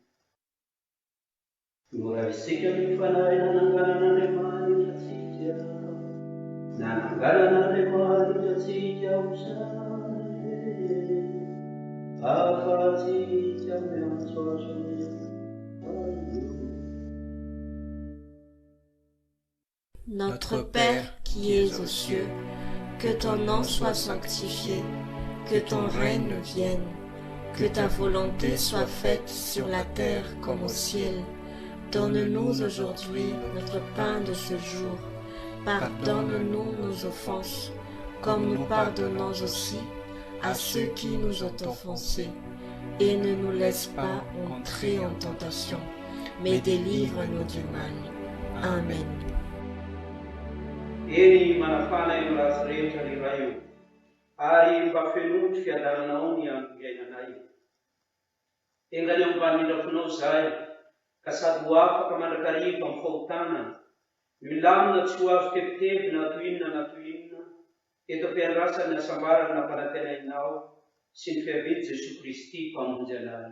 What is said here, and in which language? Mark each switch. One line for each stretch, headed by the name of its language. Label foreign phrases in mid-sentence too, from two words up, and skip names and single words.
Malagasy: Mora isika ny fanahy nananganan'Andriamanitra atsika, nananganan'Andriamanitra atsika hosane, afa-tsika miantso azy.
French: Notre Père qui es aux cieux, que ton nom soit sanctifié, que ton règne vienne, que ta volonté soit faite sur la terre comme au ciel. Donne-nous aujourd'hui notre pain de ce jour. Pardonne-nous nos offenses, comme nous pardonnons aussi à ceux qui nous ont offensés. Et ne nous laisse pas entrer en tentation, mais délivre-nous du mal. Amen.
Malagasy: Eny manafana io ratsy rehetra ny raha io, ary mba fenotry fiadaranao ny andro iainanay. Engany ambany mindrafonao zahay, ka sady ho afaka mandrakariva amin'ny fahotana, milamina tsy ho azo tebiteby na toinona, eto ampiandrasany asambarana nampanantenainao sy ny fiaviany Jesosy Kristy mpamonjy anay.